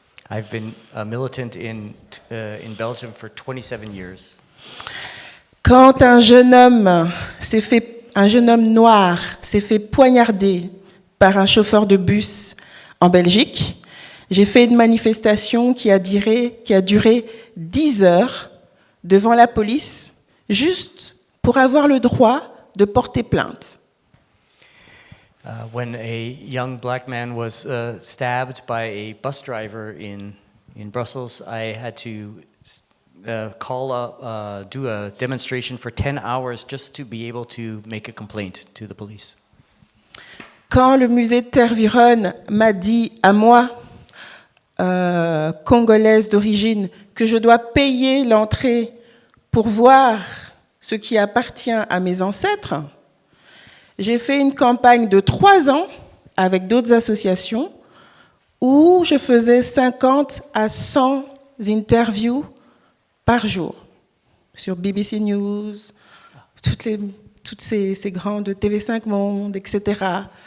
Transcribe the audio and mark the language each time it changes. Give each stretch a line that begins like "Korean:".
English: I've been a militant in Belgium for 27 years.
French: Quand un jeune homme noir s'est fait poignarder par un chauffeur de bus en Belgique, j'ai fait une manifestation qui a duré 10 heures devant la police, juste pour avoir le droit de porter plainte.
English: When a young black man was stabbed by a bus driver in Brussels, I had to do a demonstration for 10 hours just to be able to make a complaint to the police.
French: Quand le musée de Tervuren m'a dit à moi, congolaise d'origine, que je dois payer l'entrée pour voir ce qui appartient à mes ancêtres, j'ai fait une campagne de 3 ans avec d'autres associations où je faisais 50 à 100 interviews par jour sur BBC News, toutes ces grandes TV5 Monde, etc.